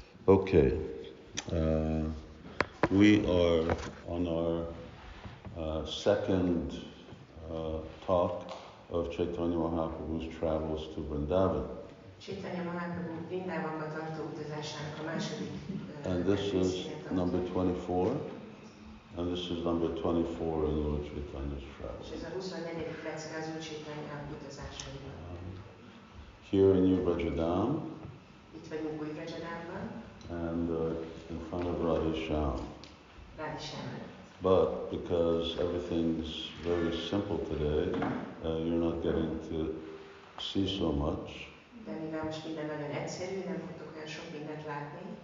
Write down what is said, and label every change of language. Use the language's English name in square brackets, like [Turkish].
[English] Okay, we are on our second talk of Caitanya Mahaprabhu's travels to Vrindavan. [Hungarian] Caitanya Mahaprabhu Vrindavanba tartó utazásának a második [English] And this is number 24, and this is number 24 in Lord Caitanya's travels. [Hungarian] És ez a 24. lecke az Úr Caitanya utazásaiban. [English] Here in New Brajadam, [Hungarian] Itt vagyunk Új Brajadamban, [English] and in front of Radhisham. Radhisham. But because everything's very simple today, you're not getting to see so much. [Hungarian] De mivel most minden nagyon egyszerű, nem fogtok olyan sok mindent látni.